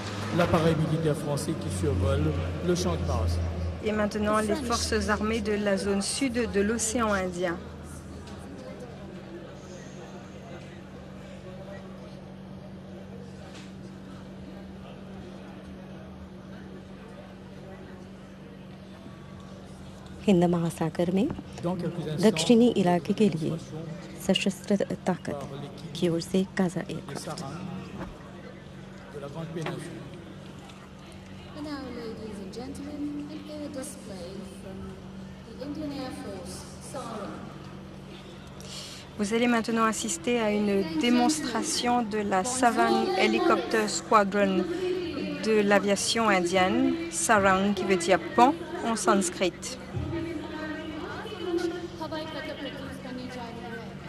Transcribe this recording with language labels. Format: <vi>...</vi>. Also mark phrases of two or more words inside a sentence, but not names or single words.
<fr>l'appareil militaire français qui survole le champ de Mars. Et maintenant, les forces armées de la zone sud de l'océan Indien.</fr> <hi>हिंद महासागर में</hi> <fr>Dans quelques instants,</fr> <hi>दक्षिणी इलाके के लिए</hi> <fr>démonstration</fr> <hi>सशस्त्र ताकत</hi> <fr>par l'équipe</fr> <hi>की ओर से काजा</hi> <fr>des</fr> <hi>एयरक्राफ्ट</hi> <fr>Sarang de la Grande Péninsule.</fr> <en>And now, ladies and gentlemen, an air display from the Indian Air Force, Sarang.</en> <fr>Vous allez maintenant assister à une démonstration de la Sarang Helicopter Squadron de l'aviation indienne, Sarang qui veut dire pont en sanskrit.</fr> <hi>हवाई पट्टी प्रस्तुत करनी जा रही है।</hi>